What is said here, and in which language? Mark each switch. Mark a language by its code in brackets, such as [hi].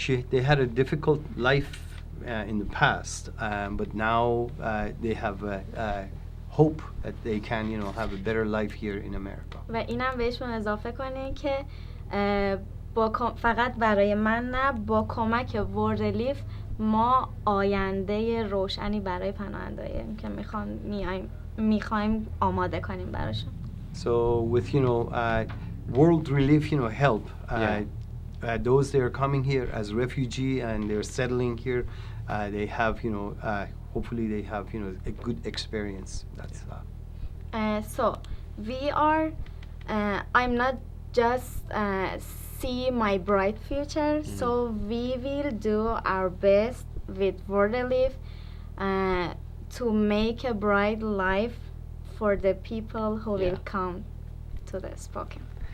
[en] They had a difficult life in the past, but now they have hope that they can, have a better life here in America. [fa] و اینم بهشون اضافه کنین که فقط برای من نه، با کمک ورد ریلیف ما آینده روشنی برای پناهنده‌ای که میخوایم آماده کنیم براشون. [en] So with world relief help, those that are coming here as refugee and they're settling here, they have hopefully they have a good experience. That's So we are I'm not just see my bright future, so we will do our best with world relief to make a bright life for the people who will come to the Spokane.